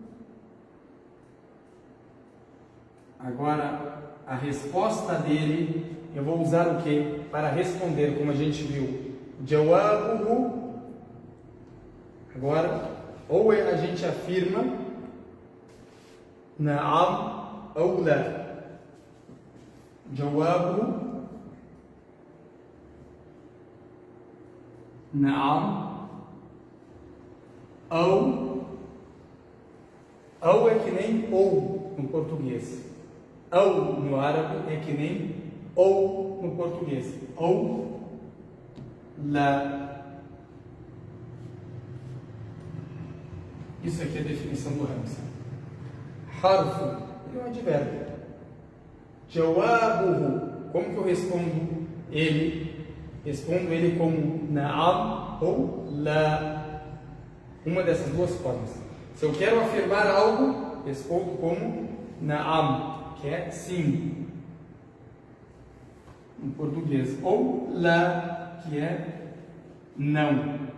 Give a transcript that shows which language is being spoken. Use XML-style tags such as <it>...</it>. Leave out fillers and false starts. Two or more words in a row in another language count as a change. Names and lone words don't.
<pt>Agora a resposta dele, eu vou usar o que? Para responder, como a gente viu. Jawabuhu. Agora, ou a gente afirma na'am ou la. Jawabuhu na'am ou é que nem ou no português. Ou no árabe é que nem ou no português. Ou la. Isso aqui é a definição do hamza. Harfu é um advérbio. Jawabuhu. Como que eu respondo ele? Respondo ele como na'am ou la. Uma dessas duas formas. Se eu quero afirmar algo, respondo como na'am, que é sim, em português, ou la, que é não.</pt>